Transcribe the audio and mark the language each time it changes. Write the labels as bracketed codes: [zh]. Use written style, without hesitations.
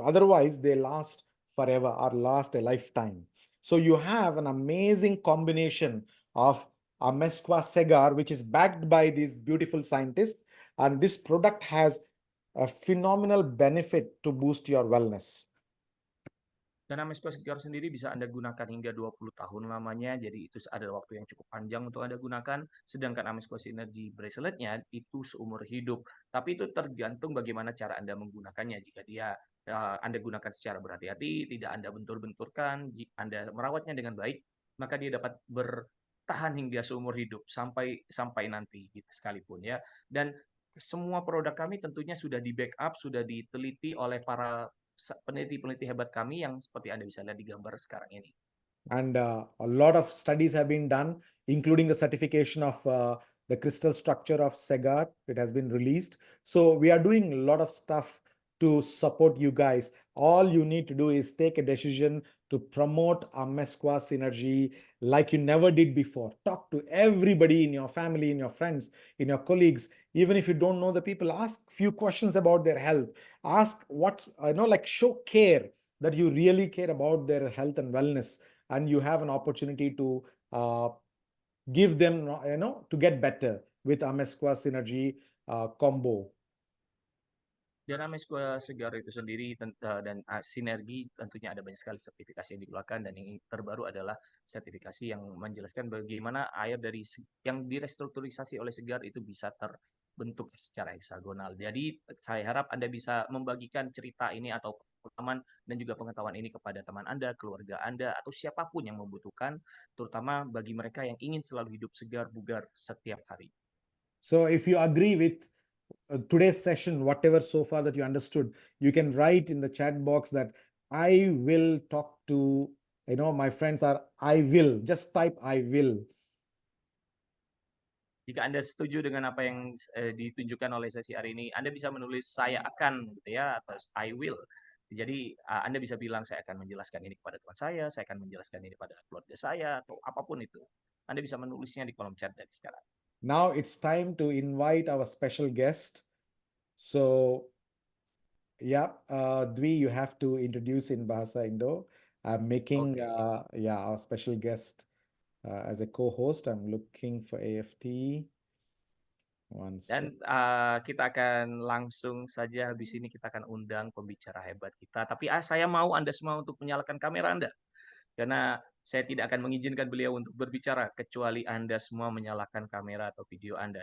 [en] Otherwise, they last forever or last a lifetime. So you have an amazing combination of Amesqua Segar, which is backed by these beautiful scientists, and this product has a phenomenal benefit to boost your wellness. [id] Dan Amesco Segar sendiri bisa Anda gunakan hingga 20 tahun lamanya, jadi itu ada waktu yang cukup panjang untuk Anda gunakan. Sedangkan Amesco Synergy Bracelet-nya itu seumur hidup. Tapi itu tergantung bagaimana cara Anda menggunakannya. Jika dia Anda gunakan secara berhati-hati, tidak Anda bentur-benturkan, Anda merawatnya dengan baik, maka dia dapat bertahan hingga seumur hidup sampai nanti gitu sekalipun ya. Dan semua produk kami tentunya sudah di-backup, sudah diteliti oleh para peneliti-peneliti hebat kami yang seperti Anda bisa lihat di gambar sekarang ini. [en] And a lot of studies have been done, including the certification of the crystal structure of Segar. It has been released. So we are doing a lot of stuff to support you guys. All you need to do is take a decision to promote Amesqua Synergy like you never did before. Talk to everybody in your family, in your friends, in your colleagues. Even if you don't know the people, ask few questions about their health. Ask what's, like show care that you really care about their health and wellness, and you have an opportunity to give them, to get better with Amesqua Synergy combo. [id] Dan Amesco Segar itu sendiri dan Sinergi tentunya ada banyak sekali sertifikasi yang dikeluarkan, dan yang terbaru adalah sertifikasi yang menjelaskan bagaimana air yang direstrukturisasi oleh Segar itu bisa terbentuk secara heksagonal. Jadi saya harap Anda bisa membagikan cerita ini atau pengalaman dan juga pengetahuan ini kepada teman Anda, keluarga Anda, atau siapapun yang membutuhkan, terutama bagi mereka yang ingin selalu hidup segar bugar setiap hari. [en] So if you agree with today's session, whatever so far that you understood, you can write in the chat box that I will talk to, my friends, are I will. Just type I will. [id] Jika Anda setuju dengan apa yang ditunjukkan oleh sesi hari ini, Anda bisa menulis saya akan gitu ya, atau [en] I will. [id] Jadi Anda bisa bilang saya akan menjelaskan ini kepada teman saya akan menjelaskan ini pada keluarga saya, atau apapun itu. Anda bisa menulisnya di kolom chat dari sekarang. [en] Now it's time to invite our special guest. So, yeah, Dwi, you have to introduce in Bahasa Indo. I'm making, our special guest as a co-host. I'm looking for AFT. [id] Dan kita akan langsung saja habis ini kita akan undang pembicara hebat kita. Tapi saya mau Anda semua untuk menyalakan kamera Anda. Karena saya tidak akan mengizinkan beliau untuk berbicara kecuali Anda semua menyalakan kamera atau video Anda.